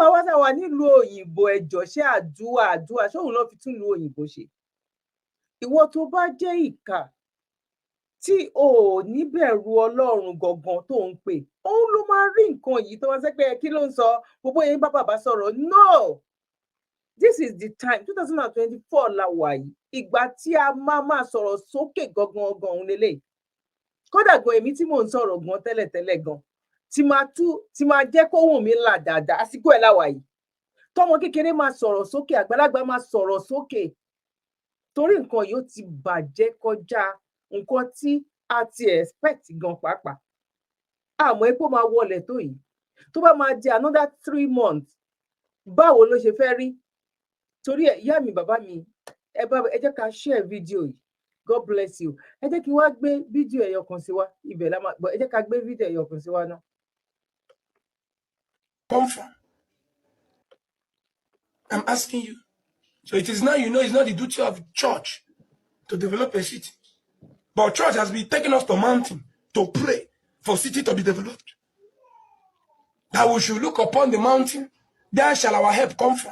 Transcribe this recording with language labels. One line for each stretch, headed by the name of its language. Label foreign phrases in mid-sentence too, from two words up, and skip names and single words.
Yoruba: àwa tá wà nílùú òyìnbó ẹjọ́ ṣé àdúrà ṣóun ló fi tún ìlú òyìnbó ṣe ìwọ tó bá jẹ́ ìkà tí o ò ní bẹ̀rù Ọlọ́run gangan tó ń pè òun ló máa rí nǹkan yìí tó wá sẹ́pẹ́ kí ló ń sọ gbogbo yẹn bá bàbá sọ̀rọ̀
English: no this is the time
Yoruba: 2024 la wà yìí ìgbà tí a máa sọ̀rọ̀ sókè gangan òun lélẹ̀ kódà gan èmi tí mò ń sọ̀rọ̀ gan tẹ́lẹ̀tẹ́lẹ̀ gan tí máa jẹ́ kó wùn mí là dáadáa àsìkò ẹ̀ la wà yìí tọmọ kékeré máa sọ̀rọ̀ sókè àgbàlagbà máa sọ̀rọ̀ sókè torí nǹkan yóò ti bàjẹ́ kọjá nǹkan tí a ti expect gan pàápàá àmọ́ epo máa wọlé tó yìí tó bá máa di
English: another 3 months
Yoruba: báwo ló ṣe fẹ́ rí torí ẹ̀ ìyá mi bàbá mi ẹ jẹ́ ká share fídíò yìí
English: God bless you
Yoruba: ẹ jẹ́ kí wá gbé fídíò ẹ̀yọ kan sí wa ibẹ̀ la máa gbọ́ ẹ jẹ́ ká gbé fídíò ẹ̀yọ kan sí wa náà.
English: Come from? I'm asking you. So it is now you know it's not the duty of church to develop a city. But church has been taken us to mountain to pray for city to be developed. That we should look upon the mountain, there shall our help come from.